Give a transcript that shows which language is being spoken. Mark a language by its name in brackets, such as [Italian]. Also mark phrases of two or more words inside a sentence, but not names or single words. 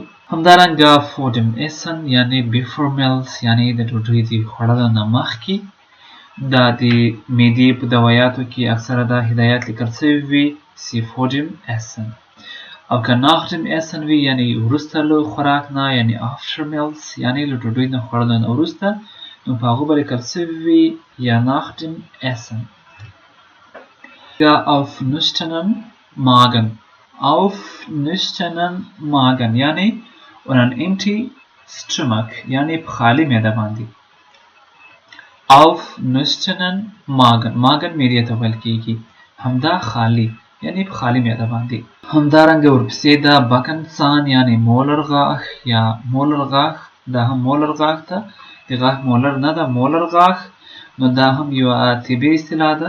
[Pashto] همدارنګه [German] vor dem Essen [Pashto] یعنی [English] before meals [Pashto] یعنی د ډوډۍ د خوړلو نه مخکې دا د معدې په دوایاتو کې اکثره دا هدایت لیکل شوی وي چې [German] vor dem Essen [Pashto] او که [German] nach dem Essen [Pashto] وي یعنی وروسته له خوراک نه یعنی [English] after meals [Pashto] یعنی له ډوډۍ نه خوړلو نه وروسته نو په هغه به لیکل شوی وي یا [German] nach dem Essen. [Pashto] یا [German] auf nüchternen Magen auf nüchternen Magen [Pashto] یعنی [English] on an empty stomach [Pashto] یعنی په خالی معده باندې. [German] auf nüchternen Magen Magen [Pashto] معدې ته ویل کیږي همدا خالی یعنی په خالی معده باندې. همدارنګه ورپسې دا بکنسان یعنی مولر غاښ یا مولر غاښ دا هم مولر غاښ ته د غاښ مولر نه ده مولر غاښ نو دا هم یو طبي اصطلاح ده.